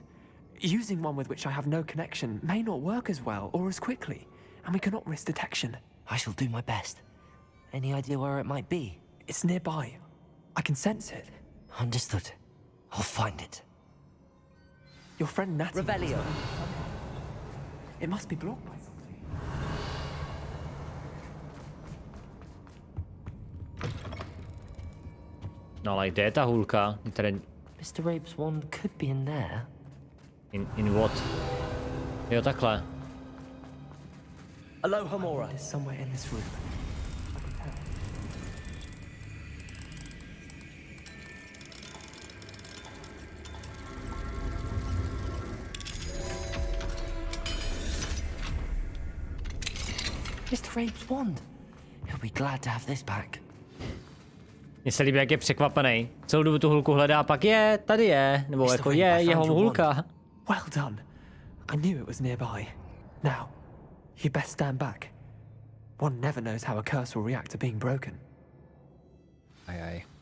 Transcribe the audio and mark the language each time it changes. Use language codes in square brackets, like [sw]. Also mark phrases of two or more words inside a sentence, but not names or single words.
[en] Using one with which I have no connection may not work as well or as quickly, and we cannot risk detection. I shall do my best. Any idea where it might be? It's nearby. I can sense it. Understood. I'll find it. Your friend Natty... Revelio. It must be blocked by something. [cs] No ale kde je ta hůlka? Tady... [en] Mr. Rabe's wand could be in there. In what? [cs] Jo, takhle. [en] Alohomora. It's somewhere in this room. Mr. Rabe's wand. He'll be glad to have this back. [cs] Mně se líbí, jak je překvapený. Celou dobu tu hůlku hledá, pak je, tady je. Nebo jako je, jeho hůlka. [en] Well done. I knew it was nearby. Now, you best stand back. One never knows how a curse will react to being broken. [cs] Ajaj.